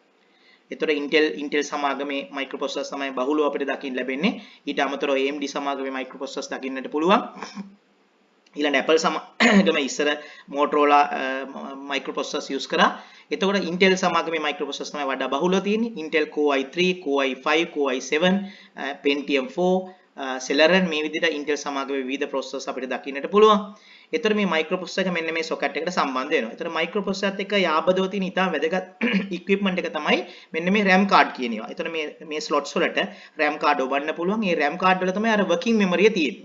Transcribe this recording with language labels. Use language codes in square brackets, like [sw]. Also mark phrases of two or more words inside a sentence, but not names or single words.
[si] එතකොට Intel සමාගමේ microprocessors තමයි බහුලව අපිට දකින්න ලැබෙන්නේ. ඊට අමතරව AMD සමාගමේ microprocessors දකින්නට පුළුවන්. ඊළඟ Apple සමාගමේ ඉස්සර Motorola [en] microprocessors use [si] කරා. එතකොට Intel සමාගමේ microprocessors තමයි වඩා බහුලව තියෙන්නේ. Intel Core i3, Core i5, Core i7, Pentium 4, Celeron මේ විදිහට Intel සමාගමේ විවිධ processors අපිට දකින්නට පුළුවන්. එතකොට මේ microprocessor එක මෙන්න මේ socket එකට සම්බන්ධ වෙනවා. එතකොට microprocessor එකත් එක්ක යාබදව තියෙන ඉතාම වැදගත් equipment එක තමයි මෙන්න මේ [en] RAM card [si] කියන ඒවා. එතකොට මේ slots වලට [en] RAM card [si] ඔබන්න පුළුවන්. මේ [en] RAM card [si] වල තමයි අර [en] working memory [si] එක තියෙන්නේ.